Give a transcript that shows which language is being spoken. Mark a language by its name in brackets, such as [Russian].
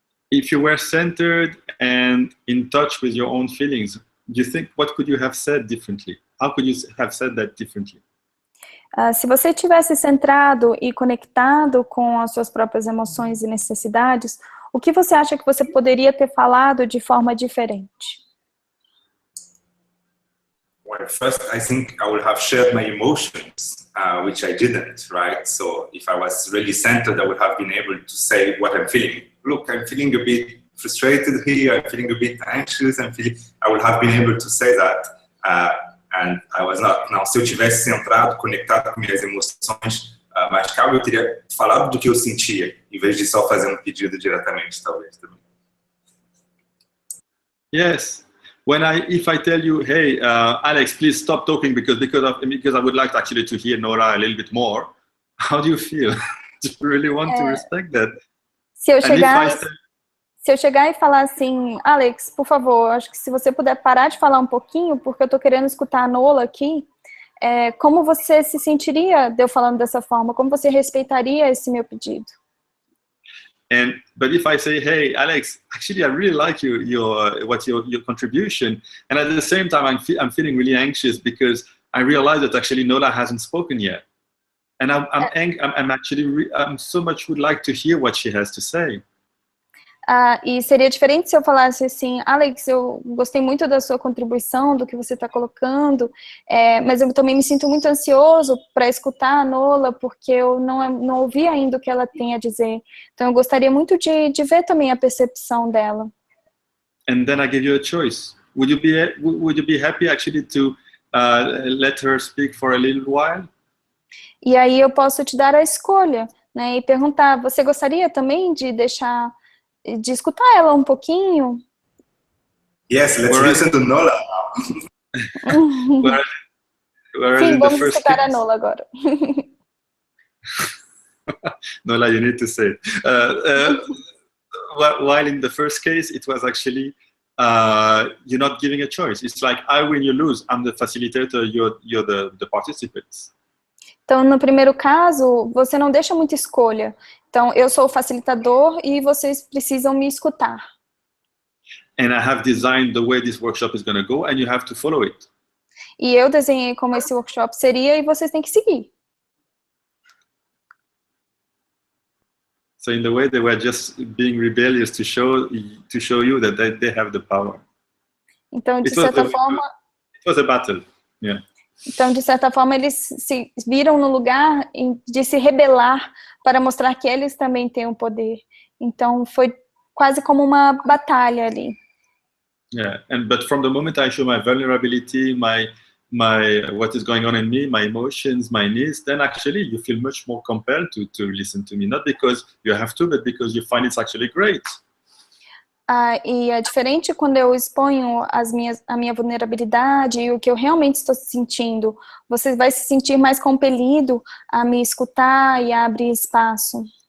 [English] If you were centered and in touch with your own feelings, do you think, what could you have said differently? How could you have said that differently? [Portuguese] Se você tivesse centrado e conectado com as suas próprias emoções e necessidades, o que você acha que você poderia ter falado de forma diferente? [English] Well, first, I think I would have shared my emotions, which I didn't, right? So if I was really centered, I would have been able to say what I'm feeling. Look, I'm feeling a bit frustrated here, I'm feeling a bit anxious, I would have been able to say that, and I was not. [Portuguese] Não, se eu tivesse centrado, conectado com minhas emoções mais calmas, eu teria falado do que eu sentia, em vez de só fazer um pedido diretamente, talvez, também. [English] Yes. If I tell you, hey, Alex, please stop talking because I would like actually to hear Nora a little bit more. How do you feel? Do you really want to respect that? [Portuguese] Se eu chegar e falar assim, Alex, por favor, acho que se você puder parar de falar um pouquinho, porque eu estou querendo escutar a Nola aqui, como você se sentiria de eu falando dessa forma? Como você respeitaria esse meu pedido? [English] But if I say, hey, Alex, actually, I really like your contribution, and at the same time, I'm feeling really anxious because I realize that actually Nola hasn't spoken yet, and I'm so much would like to hear what she has to say. [Portuguese] E seria diferente se eu falasse assim, Alex, eu gostei muito da sua contribuição, do que você está colocando, mas eu também me sinto muito ansioso para escutar a Nola, porque eu não ouvi ainda o que ela tem a dizer. Então eu gostaria muito de ver também a percepção dela. [English] And then I give you a choice. Would you be happy actually to let her speak for a little while? [Portuguese] E aí eu posso te dar a escolha, né, e perguntar, você gostaria também de escutar ela um pouquinho? [English] Yes, let's listen to Nola. [Portuguese] Sim, vamos escutar a Nola agora. [English] Nola, you need to say it. While in the first case, it was actually you're not giving a choice. It's like I win, you lose. I'm the facilitator, you're the participants. [Portuguese] Então, no primeiro caso, você não deixa muita escolha. Então, eu sou o facilitador e vocês precisam me escutar. [English] And I have designed the way this workshop is going to go, and you have to follow it. [Portuguese] E eu desenhei como esse workshop seria e vocês têm que seguir. [English] So in the way they were just being rebellious to show you that they have the power. [Portuguese] Então, de certa forma, [English] it was a battle. Yeah. [Portuguese] Então, de certa forma, eles se viram no lugar de se rebelar para mostrar que eles também têm o poder. Então, foi quase como uma batalha ali. [English] Yeah, but from the moment I show my vulnerability, my what is going on in me, my emotions, my needs, then actually you feel much more compelled to listen to me, not because you have to, but because you find it's actually great. [Portuguese] E é diferente quando eu exponho a minha vulnerabilidade e o que eu realmente estou sentindo. Você vai se sentir mais compelido a me escutar e a abrir espaço.